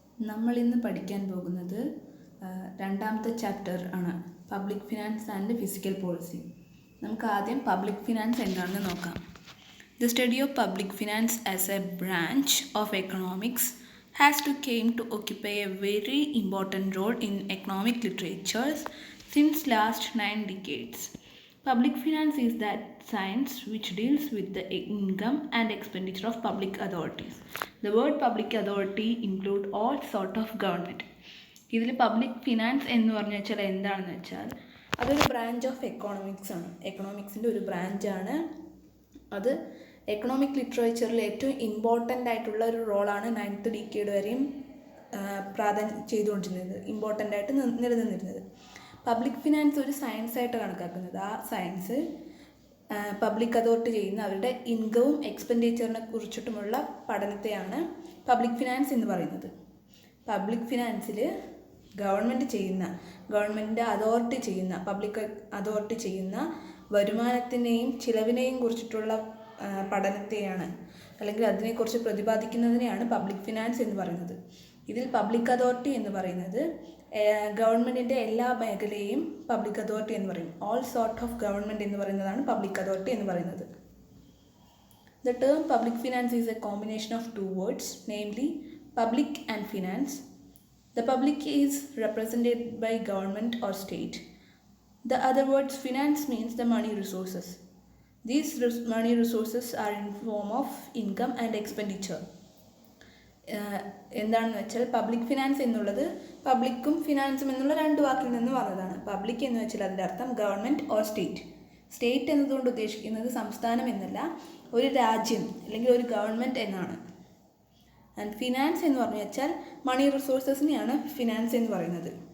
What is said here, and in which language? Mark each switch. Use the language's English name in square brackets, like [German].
[Malayalam] നമ്മൾ ഇന്ന് പഠിക്കാൻ പോകുന്നത് രണ്ടാമത്തെ ചാപ്റ്റർ ആണ്, public finance and physical policy. നമുക്ക് ആദ്യം പബ്ലിക് ഫിനാൻസ് എന്താണെന്ന് നോക്കാം. [English] The study of public finance as a branch of economics has came to occupy a very important role in economic literatures since last 9 decades. Public finance is that science which deals with the income and expenditure of public authorities. The word public authority include all sort of government. [Malayalam] ഇതിൽ public finance എന്ന് പറഞ്ഞു വെച്ചാൽ എന്താണെന്ന് വെച്ചാൽ അതൊരു branch of economics ആണ്. എക്കണോമിക്സിൻ്റെ ഒരു ബ്രാഞ്ചാണ് അത്. എക്കണോമിക് ലിറ്ററേച്ചറിൽ ഏറ്റവും ഇമ്പോർട്ടൻ്റ് ആയിട്ടുള്ള ഒരു റോളാണ് 9th ഡിക്കേഡ് വരെയും പ്രാധാന്യം ചെയ്തുകൊണ്ടിരുന്നത്, ഇമ്പോർട്ടൻ്റ് ആയിട്ട് നിലനിന്നിരുന്നത്. പബ്ലിക് ഫിനാൻസ് ഒരു സയൻസ് ആയിട്ട് കണക്കാക്കുന്നത്. ആ സയൻസ് പബ്ലിക് അതോറിറ്റി ചെയ്യുന്ന അവരുടെ ഇൻകവും എക്സ്പെൻഡിച്ചറിനെ കുറിച്ചിട്ടുമുള്ള പഠനത്തെയാണ് പബ്ലിക് ഫിനാൻസ് എന്ന് പറയുന്നത്. പബ്ലിക് ഫിനാൻസിൽ ഗവൺമെൻറ് അതോറിറ്റി ചെയ്യുന്ന പബ്ലിക് അതോറിറ്റി ചെയ്യുന്ന വരുമാനത്തിനെയും ചിലവിനെയും കുറിച്ചിട്ടുള്ള പഠനത്തെയാണ്, അല്ലെങ്കിൽ അതിനെക്കുറിച്ച് പ്രതിപാദിക്കുന്നതിനെയാണ് പബ്ലിക് ഫിനാൻസ് എന്ന് പറയുന്നത്. ഇതിൽ പബ്ലിക് അതോറിറ്റി എന്ന് പറയുന്നത് ഗവൺമെൻറ്റിൻ്റെ എല്ലാ മേഖലയും പബ്ലിക് അതോറിറ്റി എന്ന് പറയും. [English] all sort of government [Malayalam] എന്ന് പറയുന്നതാണ് പബ്ലിക് അതോറിറ്റി എന്ന് പറയുന്നത്. [English] The term public finance is a combination of two words, namely public and finance. The public is represented by government or state. The other words, finance means the money resources. These money resources are in form of income and expenditure. [Malayalam] എന്താണെന്ന് വെച്ചാൽ public finance എന്നുള്ളത് പബ്ലിക്കും ഫിനാൻസും എന്നുള്ള രണ്ട് വാക്കിൽ നിന്ന് വന്നതാണ്. Public എന്ന് വെച്ചാൽ അതിൻ്റെ അർത്ഥം ഗവൺമെൻറ് ഓർ സ്റ്റേറ്റ്. സ്റ്റേറ്റ് എന്നതുകൊണ്ട് ഉദ്ദേശിക്കുന്നത് സംസ്ഥാനം എന്നല്ല, ഒരു രാജ്യം അല്ലെങ്കിൽ ഒരു ഗവൺമെൻറ് എന്നാണ്. ആൻഡ് ഫിനാൻസ് എന്ന് പറഞ്ഞു വെച്ചാൽ മണി റിസോഴ്സസിനെയാണ് ഫിനാൻസ് എന്ന് പറയുന്നത്.